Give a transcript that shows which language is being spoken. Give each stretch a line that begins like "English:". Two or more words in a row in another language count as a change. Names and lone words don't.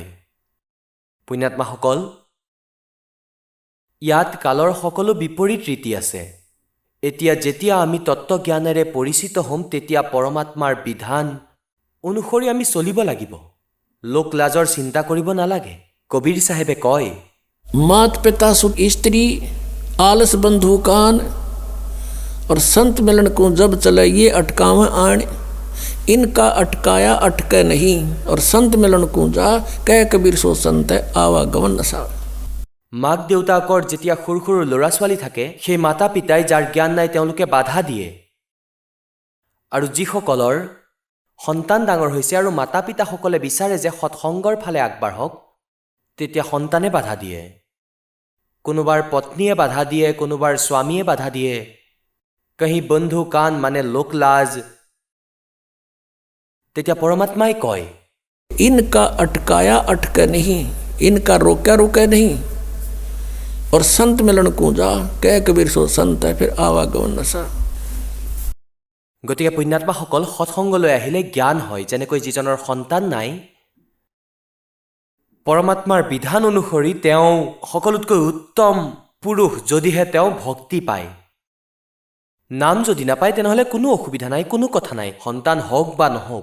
Assamese: পুণ্যাত্মাসকল, ইয়াত কালৰ সকলো বিপৰীত ৰীতি আছে। এতিয়া যেতিয়া আমি তত্ত্বজ্ঞানেৰে পৰিচিত হ'ম তেতিয়া পৰমাত্মাৰ বিধান অনুসৰি আমি চলিব লাগিব। লোক লাজৰ চিন্তা কৰিব নালাগে। কবীৰ চাহেবে কয়,
Hindi: मात पिता सुख स्त्री आलस बंधु कान और संत मिलन को जब चले ये अटकाव आण इनका अटकाया अटके नहीं और संत मिलन को जा कह कबीर सो संत आवागमन नसा।
Assamese: মাক দেউতাকৰ যেতিয়া সৰু সৰু ল'ৰা ছোৱালী থাকে সেই মাতা পিতাই যাৰ জ্ঞান নাই তেওঁলোকে বাধা দিয়ে। আৰু যিসকলৰ সন্তান ডাঙৰ হৈছে আৰু মাতা পিতাসকলে বিচাৰে যে সৎসংগৰ ফালে আগবাঢ়ক তেতিয়া সন্তানে বাধা দিয়ে। কোনোবাৰ পত্নীয়ে বাধা দিয়ে, কোনোবাৰ স্বামীয়ে বাধা দিয়ে, কহি বন্ধু কান মানে লোকলাজ। তেতিয়া পৰমাত্মাই কয়,
Hindi: इनका अटकाया अटके नहीं इनका रोका रोके नहीं और संत मिलन को जा कह कबीर सो संत है फिर आवागमन नसा।
Assamese: গতিকে পুণ্যাত্মাসকল, সৎসংগলৈ আহিলে জ্ঞান হয়। যেনেকৈ যিজনৰ সন্তান নাই পৰমাত্মাৰ বিধান অনুসৰি তেওঁ সকলোতকৈ উত্তম পুৰুষ যদিহে তেওঁ ভক্তি পায়। নাম যদি নাপায় তেনেহ'লে কোনো অসুবিধা নাই, কোনো কথা নাই, সন্তান হওক বা নহওক।